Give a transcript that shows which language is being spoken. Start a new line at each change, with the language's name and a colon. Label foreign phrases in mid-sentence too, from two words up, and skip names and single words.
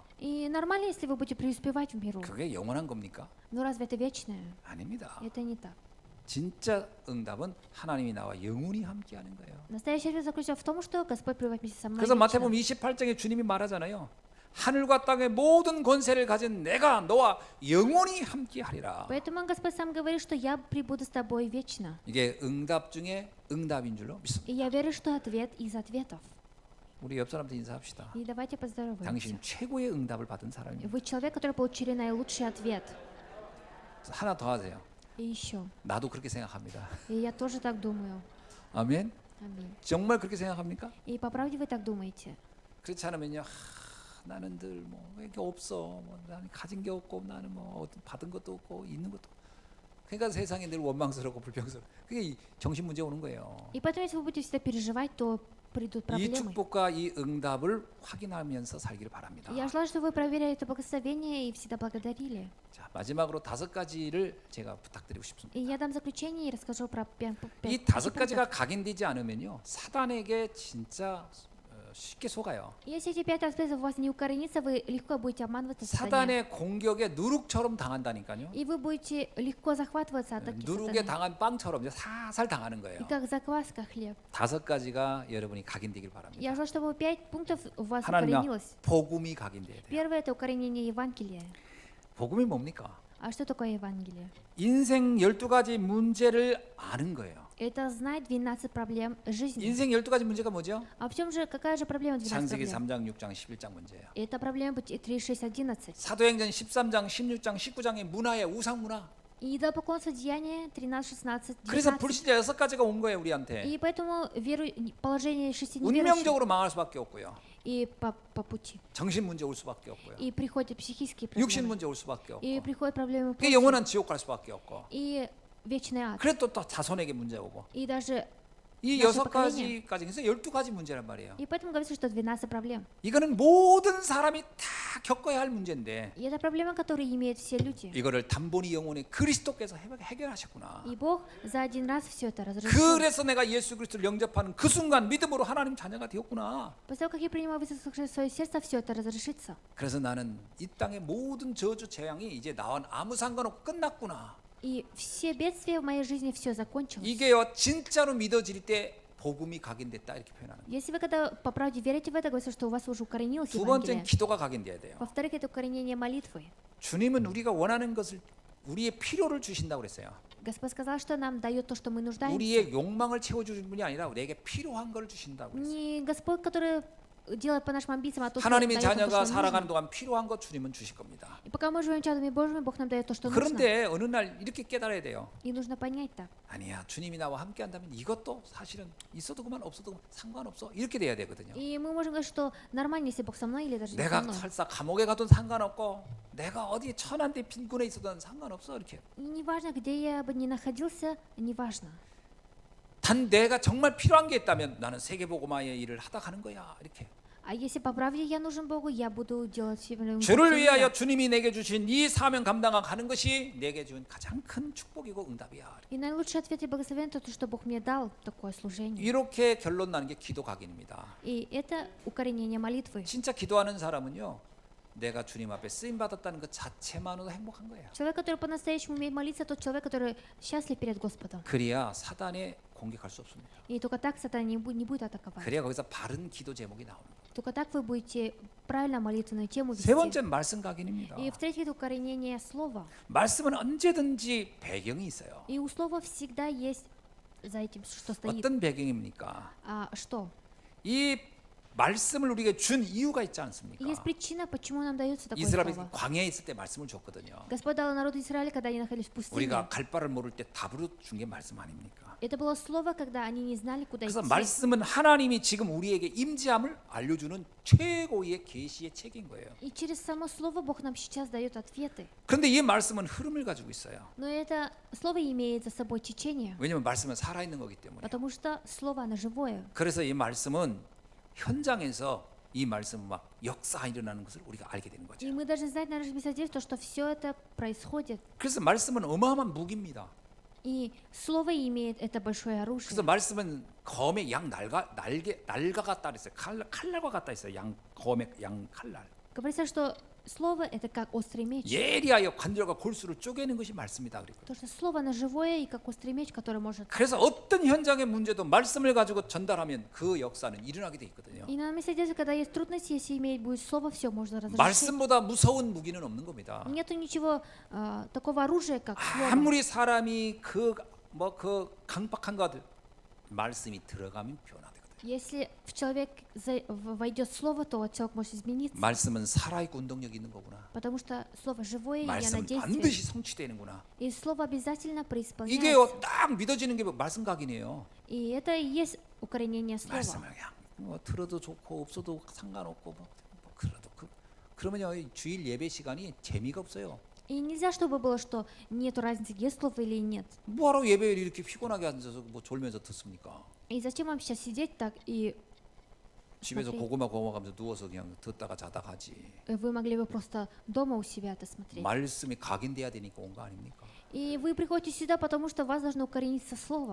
Russian: И нормально, если вы будете преуспевать в миру.
Korean: 그게 영원한 겁니까?
Russian: Но разве это вечное?
Korean: 아닙니다.
Russian: Это не так.
Korean: 진짜 응답은 하나님이 나와 영원히 함께하는 거예요.
Russian: Настоящий ответ заключается в том, что Господь пребывает вместе со мной
Korean: 그래서
Russian: вечно.
Korean: 마태복음 28장에 주님이 말하잖아요. 하늘과 땅의 모든 권세를 가진 내가 너와 영원히 함께하리라.
Russian: Поэтому Господь сам говорит, что я прибуду с тобой вечно.
Korean: 이게 응답 중에 응답인 줄로 믿습니다.
Russian: И я верю, что ответ из ответов.
Korean: 우리 옆 사람들 인사합시다.
Russian: И давайте поздороваемся.
Korean: 당신 최고의 응답을 받은 사람입니다.
Russian: Вы человек, который получили наилучший ответ.
Korean: 하나 더 하세요.
Russian: И еще.
Korean: 나도 그렇게 생각합니다.
Russian: И я тоже так думаю.
Korean: 아멘.
Russian: Аминь.
Korean: 정말 그렇게 생각합니까?
Russian: И по правде вы так думаете?
Korean: 그렇지 않으면요. 나는 늘 뭐 이게 없어. 뭐 나는 가진 게 없고 나는 뭐 어떤 받은 것도 없고 있는 것도. 그러니까 세상이 늘 원망스럽고 불평스러워. 그게 이 정신 문제 오는 거예요.
Russian: И поэтому, если вы будете всегда переживать, то придут
Korean: 이
Russian: проблемы.
Korean: 축복과 이 응답을 확인하면서 살기를 바랍니다.
Russian: Я желаю, чтобы вы проверяли это благословение и всегда благодарили.
Korean: 자, 마지막으로 5가지를 제가 부탁드리고 싶습니다.
Russian: И я дам заключение и расскажу про
Korean: 이 5가지가 각인되지 않으면요. 사단에게 진짜 쉽게 속아요.
Russian: Если эти 5 аспектов у вас не укоренится, вы легко будете обманываться сатане.
Korean: 사단의 공격에 누룩처럼 당한다니까요.
Russian: И вы будете легко захватываться атаки
Korean: 누룩에
Russian: сатаны.
Korean: 당한 빵처럼 이제 살살 당하는
Russian: И
Korean: 거예요.
Russian: как закваска хлеб.
Korean: 5가지가 여러분이 각인되길 바랍니다.
Russian: Я желаю, чтобы 5 пунктов у вас
Korean: 하나는요,
Russian: укоренилось.
Korean: 복음이 각인돼야 돼요.
Russian: Первое – это укоренение Евангелия.
Korean: 복음이 뭡니까?
Russian: А что такое Евангелие?
Korean: 인생 12가지 문제를 아는 거예요.
Russian: Это знать 12 проблем жизни.
Korean: 인생 12가지 문제가 뭐죠?
Russian: А в чем же, какая же проблема 12
Korean: 창세기
Russian: проблем?
Korean: 3장, 6장, 11장 문제예요.
Russian: Это проблема 3, 6, 11.
Korean: 사도행전 13장, 16장, 19장의 문화의 우상 문화.
Russian: И идолопоклонство Деяния 13, 16,
Korean: 그래서
Russian: 19.
Korean: 불신자 6가지가 온 거예요, 우리한테.
Russian: И поэтому положение 6 неверующих
Korean: 운명적으로 망할 수밖에 없고요.
Russian: и по пути.
Korean: 정신 문제 올 수밖에 없고요.
Russian: И приходят психические
Korean: 육신
Russian: проблемы.
Korean: 문제 올 수밖에 없고.
Russian: И приходят проблемы
Korean: 그게
Russian: почвы.
Korean: 영원한 지옥 갈 수밖에 없고.
Russian: И вечный ад.
Korean: 그래 또 자손에게 문제 오고.
Russian: И даже
Korean: 이 나중에 6가지까지 해서 12가지 문제란 말이에요.
Russian: И поэтому говорится, что 12 проблем.
Korean: 이거는 모든 사람이 다 겪어야 할 문제인데
Russian: И это проблема, которую имеют все люди.
Korean: 이거를 단번이 영혼의 그리스도께서 해결하셨구나.
Russian: И Бог за один раз все это разрешил.
Korean: 그래서 내가 예수 그리스도를 영접하는 그 순간 믿음으로 하나님 자녀가 되었구나.
Russian: После того, как я принимаю Иисуса Христа в свое сердце, все это разрешится.
Korean: 그래서 나는 이 땅의 모든 저주 재앙이 이제 나와 아무 상관없고 끝났구나.
Russian: И все бедствия в моей жизни, все закончилось.
Korean: 이게요 진짜로 믿어질 때 복음이 각인됐다 이렇게 표현하는 거예요.
Russian: Если вы когда по правде верите в это, говорится, что у вас уже укоренилось
Korean: 두 번째는
Russian: Евангелие.
Korean: 기도가 각인돼야 돼요.
Russian: Во-вторых, это укоренение молитвы.
Korean: 주님은 우리가 원하는 것을 우리의 필요를 주신다고 그랬어요.
Russian: Господь сказал, что нам дает то, что мы нуждаемся.
Korean: 우리의 욕망을 채워주는 분이 아니라 내게 필요한 걸 주신다고 그랬어요.
Russian: Не Господь, который делает по нашим амбициям, а то, что
Korean: 하나님의
Russian: дает нам то,
Korean: 자녀가
Russian: что нам
Korean: 살아가는
Russian: нужно.
Korean: 동안 필요한 것 주님은 주실 겁니다.
Russian: И пока мы живем чадами Божьими, Бог нам дает то, что нужно.
Korean: 그런데 어느 날 이렇게 깨달아야 돼요.
Russian: И нужно понять так.
Korean: 아니야, 주님이 나와 함께 한다면 이것도 사실은 있어도 그만 없어도 그만 상관없어. 이렇게 돼야 되거든요.
Russian: И мы можем говорить, что нормально, если Бог со мной или даже не со
Korean: 내가
Russian: мной.
Korean: 설사 감옥에 가도 상관없고 내가 어디 천한 데 빈곤에 있어도 상관없어. 이렇게.
Russian: И неважно, где я бы ни находился, неважно.
Korean: 단 내가 정말 필요한 게 있다면 나는 세계복음화의 일을 하다 가는 거야. 이렇게.
Russian: А если по правде я нужен Богу, я буду делать всем
Korean: 주를 위하여 주님이 내게 주신 이 사명 감당하는 것이 내게 준 가장 큰 축복이고 응답이야.
Russian: И наилучший ответ и благословение то, что Бог мне дал такое служение.
Korean: 이렇게 결론 나는 게 기도 각인입니다.
Russian: И это укоренение молитвы.
Korean: 진짜 기도하는 사람은요. 내가 주님 앞에 쓰임 받았다는 것 자체만으로도 행복한 거예요.
Russian: Человек, который по-настоящему умеет молиться, тот человек, который счастлив перед Господом.
Korean: 그래야 사단에 공격할 수 없습니다.
Russian: И только так сатана не будет атаковать.
Korean: 그래야 거기서 바른 기도 제목이 나오는 거예요.
Russian: Только так вы будете правильно молитвенную тему
Korean: 세
Russian: вести.
Korean: 번째 말씀 각인입니다.
Russian: И в-третьих, укоренение слова.
Korean: 말씀은 언제든지 배경이 있어요.
Russian: И у слова всегда есть за этим, что стоит.
Korean: 어떤 배경입니까?
Russian: А что?
Korean: 이 말씀을 우리에게 준 이유가 있지
Russian: И
Korean: 않습니까?
Russian: есть причина, почему нам дается такое
Korean: 이스라엘이
Russian: слово.
Korean: 광야에 있을 때 말씀을 줬거든요.
Russian: Господь дал народу Израиля, когда они находились в пустыне.
Korean: 우리가 갈 바를 모를 때 답으로 준 게 말씀 아닙니까?
Russian: Это было слово, когда они не знали, куда
Korean: 그래서
Russian: идти.
Korean: 말씀은 하나님이 지금 우리에게 임재함을 알려주는 최고의 계시의 책인 거예요.
Russian: И через само слово Бог нам сейчас дает ответы.
Korean: 그런데 이 말씀은 흐름을 가지고 있어요.
Russian: Но это слово имеет за собой течение,
Korean: 왜냐하면 말씀은 살아있는 거기 때문에.
Russian: потому что слово, оно живое.
Korean: 그래서 이 말씀은 현장에서 이 말씀은 막 역사 일어나는 것을 우리가 알게 되는 거죠.
Russian: И мы должны знать на нашем свидетельстве, что все это происходит.
Korean: 그래서 말씀은 어마어마한 무기입니다. И слово имеет это большое оружие. 그래서 말씀은 검의 양 날가 같다 그랬어요. 칼날과 같다 했어요. 양 검의 양 칼날.
Russian: Говорится, что слово это как острый меч.
Korean: 예리하여 관절과 골수를 쪼개는 것이 말씀이다 그랬거든요.
Russian: То, что слово оно живое и как острый меч, который может.
Korean: 그래서 어떤 현장의 문제도 말씀을 가지고 전달하면 그 역사는 일어나게 돼 있거든요.
Russian: И на месте свидетельства, когда есть трудности, если иметь будет слово, все можно разрешить.
Korean: 말씀보다 무서운 무기는 없는 겁니다.
Russian: Нету ничего такого оружия, как слово.
Korean: 아무리 사람이 그 강박한 것들 말씀이 들어가면 변화되거든요.
Russian: Если в человек войдет слово, то человек может измениться.
Korean: 말씀은 살아있고 운동력이 있는 거구나.
Russian: Потому что слово живое, и оно
Korean: 말씀은
Russian: действует.
Korean: 반드시 성취되는구나.
Russian: И слово обязательно
Korean: 이게
Russian: преисполняется.
Korean: 딱 믿어지는 게 말씀 각인이에요.
Russian: И это и есть укоренение слова.
Korean: 말씀을 그냥 뭐 들어도 좋고 없어도 상관없고 뭐 그래도 그러면요 주일 예배 시간이 재미가 없어요.
Russian: И нельзя, чтобы было, что нету разницы, есть слово или нет.
Korean: 뭐하러 예배를 이렇게 피곤하게 앉아서 뭐 졸면서 듣습니까?
Russian: И зачем вам сейчас сидеть так, и
Korean: 집에서
Russian: смотреть?
Korean: 고구마 구워가면서 누워서 그냥 듣다가 자다 가지.
Russian: Вы могли бы просто дома у себя это смотреть.
Korean: 말씀이 각인돼야 되니까 온 거 아닙니까?
Russian: И вы приходите сюда, потому что у вас должно укорениться слово.